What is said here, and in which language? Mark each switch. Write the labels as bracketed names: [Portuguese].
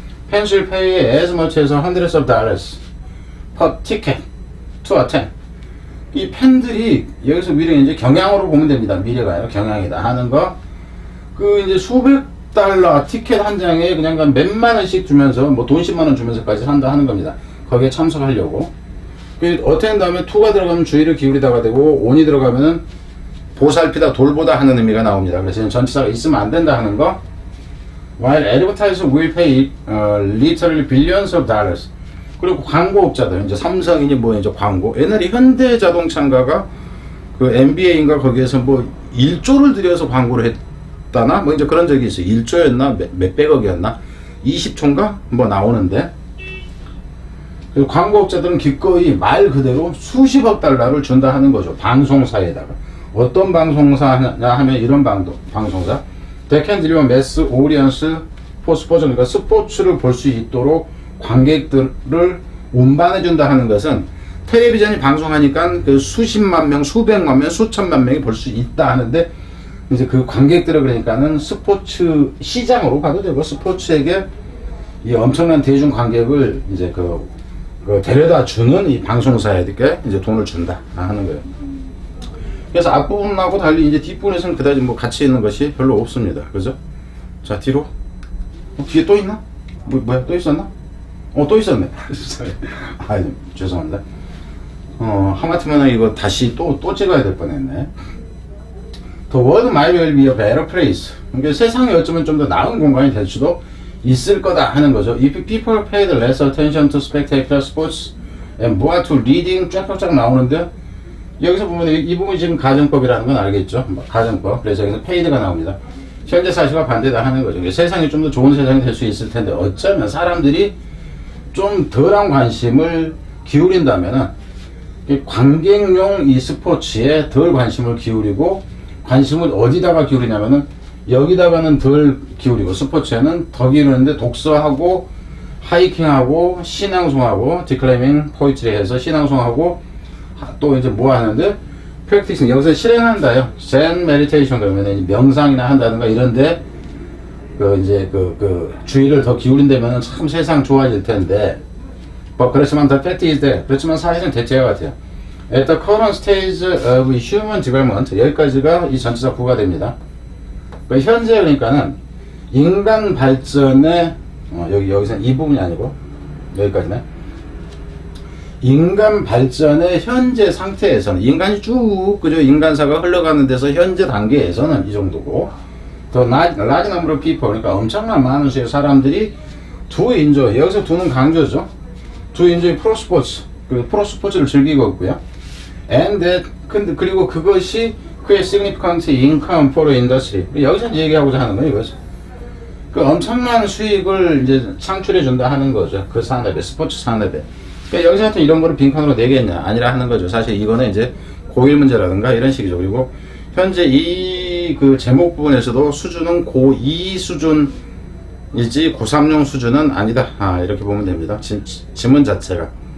[English] Fans will pay as much as hundreds of dollars per ticket to attend. [Korean] 이 팬들이 여기서 미래 이제 경향으로 보면 됩니다. 미래가 아니라 경향이다 하는 거. 그 이제 수백 달러 티켓 한 장에 그냥 몇만 원씩 주면서 뭐 돈 10만 원 주면서까지 한다 하는 겁니다. 거기에 참석하려고. 그 어텐 다음에 투가 들어가면 주의를 기울이다가 되고 온이 들어가면은 보살피다, 돌보다 하는 의미가 나옵니다. 그래서 전치사가 있으면 안 된다 하는 거. [English] While advertisers will pay literally billions of dollars. [Korean] 그리고 광고업자들, 이제 삼성이니 뭐 이제 광고. 옛날에 현대자동차인가가 그 NBA인가 거기에서 뭐 1조를 들여서 광고를 했다나 뭐 이제 그런 적이 있어요. 1조였나 몇백억이었나 20초인가 뭐 나오는데. 그리고 광고업자들은 기꺼이 말 그대로 수십억 달러를 준다 하는 거죠. 방송사에다가. 어떤 방송사냐 하면 이런 방송사. [English] They can deliver mass audience for sports. [Korean] 그러니까 스포츠를 볼 수 있도록 관객들을 운반해 준다 하는 것은 텔레비전이 방송하니까 그 수십만 명, 수백만 명, 수천만 명이 볼 수 있다 하는데, 이제 그 관객들을 그러니까는 스포츠 시장으로 가도 되고 스포츠에게 이 엄청난 대중 관객을 이제 그 데려다 주는 이 방송사에게 이제 돈을 준다 하는 거예요. 그래서 앞부분하고 달리 이제 뒷부분에서는 그다지 뭐 가치 있는 것이 별로 없습니다. 그죠? 자, 뒤로. 뒤에 또 있나? 뭐야? 또 있었나? 또 있었네. 아, 죄송합니다. 하마터면 이거 다시 또 찍어야 될 뻔했네. [English] The world might well be a better place. [Korean] 그러니까 세상이 어쩌면 좀 더 나은 공간이 될 수도 있을 거다 하는 거죠. [English] If people paid less attention to spectacular sports and more to reading, [Korean] 쫙쫙 나오는데, 여기서 보면 이 부분이 지금 가정법이라는 건 알겠죠? 가정법. 그래서 여기서 paid가 나옵니다. 현재 사실과 반대다 하는 거죠. 세상이 좀 더 좋은 세상이 될 수 있을 텐데, 어쩌면 사람들이 좀 덜한 관심을 기울인다면은 관객용 이 스포츠에 덜 관심을 기울이고, 관심을 어디다가 기울이냐면은 여기다가는 덜 기울이고 스포츠에는 더 기울이는데 독서하고 하이킹하고 신앙송하고 디클레이밍 포이트리 해서 신앙송하고 또 이제 뭐 하는데 프랙티싱 여기서 실행한다요. 젠 메디테이션 그러면 명상이나 한다든가 이런데 그 이제 그 주의를 더 기울인다면 참 세상 좋아질 텐데. 그렇지만 [English] the fact is that [Korean] 그렇지만 사실은 대체와 같아요. [English] At the current stage of human development, [Korean] 여기까지가 이 전치사 구가 됩니다. 현재 그러니까는 인간 발전의 여기서 이 부분이 아니고 여기까지네. 인간 발전의 현재 상태에서는 인간이 쭉 그죠 인간사가 흘러가는 데서 현재 단계에서는 이 정도고, 더 [English] large number of people, [Korean] 그러니까 엄청난 많은 수의 사람들이 [English] to enjoy, [Korean] 여기서 do는 강조죠. [English] to enjoy pro sports, [Korean] 그 프로 스포츠를 즐기고 있고요. [English] And that, [Korean] 그리고 그것이 그의 [English] significant income for the industry. [Korean] 여기서 얘기하고자 하는 거예요, 이것이. 그 엄청난 수익을 이제 창출해 준다 하는 거죠. 그 산업에, 스포츠 산업에. 그러니까 여기서 하여튼 이런 거를 빈칸으로 내겠냐? 아니라 하는 거죠. 사실 이거는 이제 고1 문제라든가 이런 식이죠. 그리고 현재 이 그 제목 부분에서도 수준은 고2 수준이지 고3용 수준은 아니다. 이렇게 보면 됩니다. 지문 자체가.